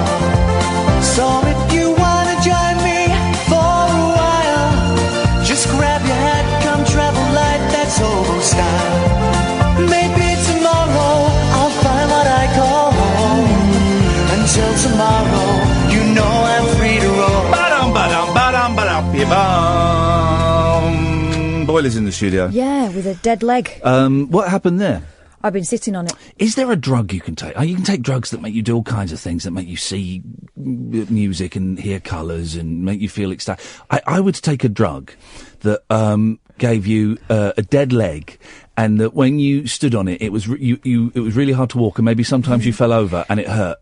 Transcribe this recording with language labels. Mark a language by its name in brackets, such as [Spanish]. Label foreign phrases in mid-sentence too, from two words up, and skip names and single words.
[English] So if you wanna join me for a while, just grab your hat, come travel light, that's old style. Maybe tomorrow I'll find what I call home. Until tomorrow, you know I'm free to roam. Ba-dum, ba-dum, ba-dum, ba-dum, ba-dum. Boiler's in the studio. Yeah, with a dead leg. What happened there? I've been sitting on it. Is there a drug you can take? You can take drugs that make you do all kinds of things, that make you see music and hear colours and make you feel ecstatic. I would take a drug that gave you a dead leg, and that when you stood on it, it was it was really hard to walk, and maybe sometimes you fell over and it hurt.